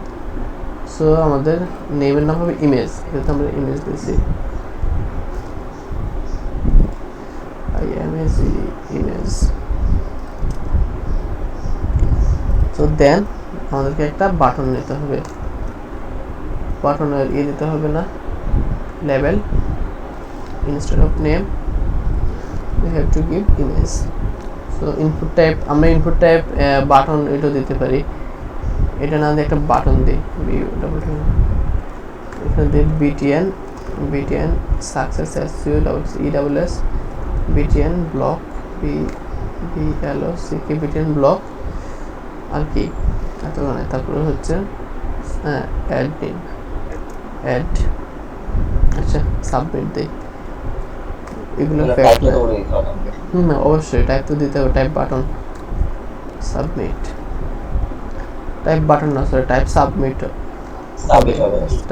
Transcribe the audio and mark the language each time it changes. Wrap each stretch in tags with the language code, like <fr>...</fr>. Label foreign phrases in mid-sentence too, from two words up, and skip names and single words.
<bn>সো আমাদের নেমের নাম হবে ইমেজ, যেহেতু আমরা ইমেজ দিয়েছি, ইমেজ।</bn> <en>so then</en> <bn>আমাদেরকে একটা বাটন নিতে হবে, বাটনের দিতে হবে না, লেভেল</bn> <en>instead of name we have to give image। so input type,</en> <bn>আমরা</bn> <en>input type</en> <bn>বাটন এটা দিতে পারি, এটা না দিয়ে একটা বাটন দিই, এখানে দিই</bn> <en>btn success SUCCESS btn block btn block,</en> <bn>আর কি এত মানে। তারপরে হচ্ছে add, আচ্ছা সাবমিট দেই, এগুলো অবশ্যই টাইপ তো দিতে হবে,</bn> <en>type button submit, type button</en> <bn>না</bn> <en>sorry type submit</en> <bn>হবে,</bn> <en>type submit</en> <bn>হবে।</bn>